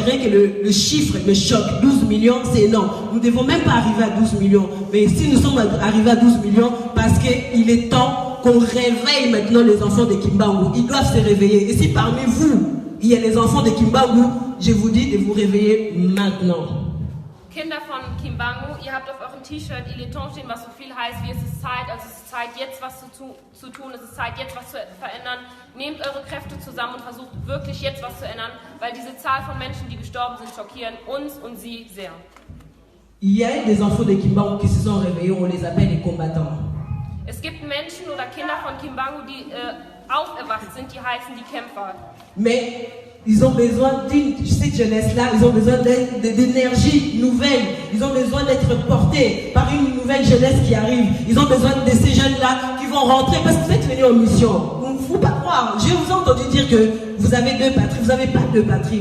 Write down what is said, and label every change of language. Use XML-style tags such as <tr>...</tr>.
<fr>Rien que le chiffre me choque. 12 millions, c'est énorme. Nous ne devons même pas arriver à 12 millions. Mais si nous sommes arrivés à 12 millions, parce qu'il est temps qu'on réveille maintenant les enfants de Kimbangu. Ils doivent se réveiller. Et si parmi vous, il y a les enfants de Kimbangu, je vous dis de vous réveiller maintenant.</fr> <de>Kinder von Kimbangu, ihr habt auf eurem T-Shirt</de> <fr>Il est temps</fr> <de>stehen, was so viel heißt wie es ist Zeit. Also es ist Zeit, jetzt was zu tun, es ist Zeit, jetzt was zu verändern. Nehmt eure Kräfte zusammen und versucht wirklich jetzt was zu ändern, weil diese Zahl von Menschen, die gestorben sind, schockieren uns und sie sehr.</de> <fr>Il y a des enfants de Kimbangu qui se sont réveillés, on les appelle les combattants.</fr> <de>Es gibt Menschen oder Kinder von Kimbangu, die auferwacht sind, die heißen die Kämpfer.</de> <fr>Mais ils ont besoin cette jeunesse-là, ils ont besoin d'énergie nouvelle. Ils ont besoin d'être portés par une nouvelle jeunesse qui arrive. Ils ont besoin de ces jeunes-là qui vont rentrer parce que vous êtes venus en mission. Il ne faut pas croire. Je vous ai entendu dire que vous avez deux patries. Vous n'avez pas deux patries.</fr>